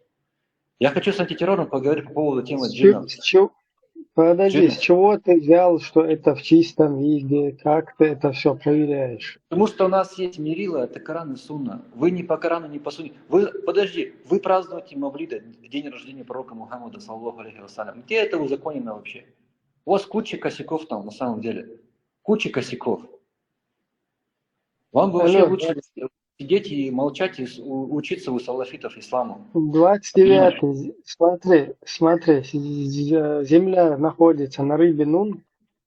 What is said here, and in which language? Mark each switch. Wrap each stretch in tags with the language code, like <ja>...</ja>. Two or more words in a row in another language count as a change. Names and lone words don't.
<ru>Я хочу с антитеррором поговорить по поводу темы джиннов. Подожди, с чего ты взял, что это в чистом виде? Как ты это все проверяешь? Потому что у нас есть мерила, это Коран и Сунна. Вы не по Корану, не по Сунне. Вы празднуете Мавлида, день рождения пророка Мухаммада,</ru> <ar>صلى الله عليه وسلم.</ar> <ru>Где это узаконено вообще? У вас куча косяков там, на самом деле. Куча косяков. Вам бы вообще лучше сидеть и молчать, и учиться у салафитов исламу. 29-й. Смотри. Земля находится на рыбе Нун.</ru>